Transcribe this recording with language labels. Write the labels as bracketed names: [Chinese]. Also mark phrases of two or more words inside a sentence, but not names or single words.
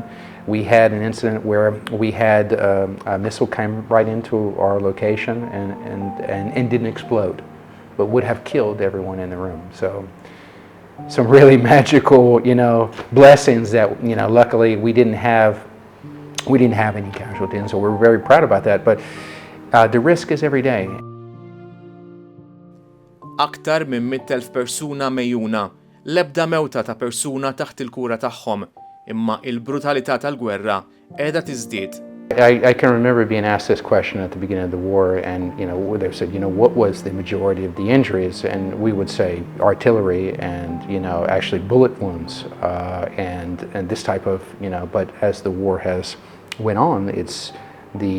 [English] We had an incident where we had a missile came right into our location and didn't explode, but would have killed everyone in the room. So some really magical, blessings that, luckily we didn't have any casualties, and so we're very proud about that. But the risk is every day. [Maltese] Aktar minn 100,000 persuna mejjuna, l-ebda mewta ta' persuna taħt il-kura tagħhom, imma il-brutalità tal-gwerra qiegħda tiżdied. [English] I can remember being asked this question at the beginning of the war, and they said, what was the majority of the injuries, and we would say artillery and actually bullet wounds and this type of But as the war has went on, it's the